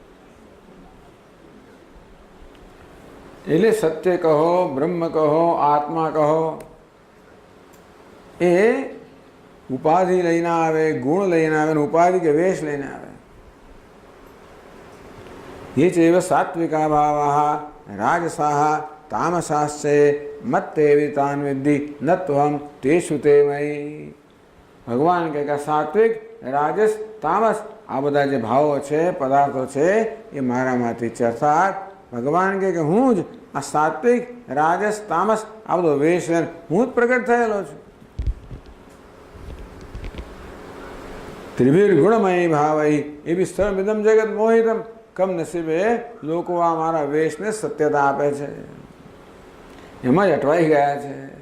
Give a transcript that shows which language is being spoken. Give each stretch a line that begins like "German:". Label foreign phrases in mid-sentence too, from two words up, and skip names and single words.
Gujarati: એટલે સત્ય કહો, બ્રહ્મ કહો, આત્મા કહો, એ ઉપાધિ લઈને આવે, ગુણ લઈને આવે, ઉપાધિ કે વેશ લઈને આવે.
Sanskrit: ये चैव सात्त्विका भावाः राजसाः तामसाश्चे मत्तेवि तान् विद्धि न त्वं तेषु ते मयि।
Gujarati: ભગવાન કે સાત્વિક, રાજસ, તામસ આ બધા જે ભાવો છે, પદાર્થો છે એ મારામાંથી છે. અર્થાત ભગવાન કે હું જ આ સાત્વિક, રાજસ, તામસ આ બધો વેશ હું જ પ્રગટ થયેલો છું.
Sanskrit: त्रिभिर्गुणमयैः भावैः एभिः सर्वमिदं जगत् मोहितम्
Gujarati: કમ નસીબે લોકો આ મારા વેશને સત્યતા આપે છે, એમાં જ અટવાઈ ગયા છે.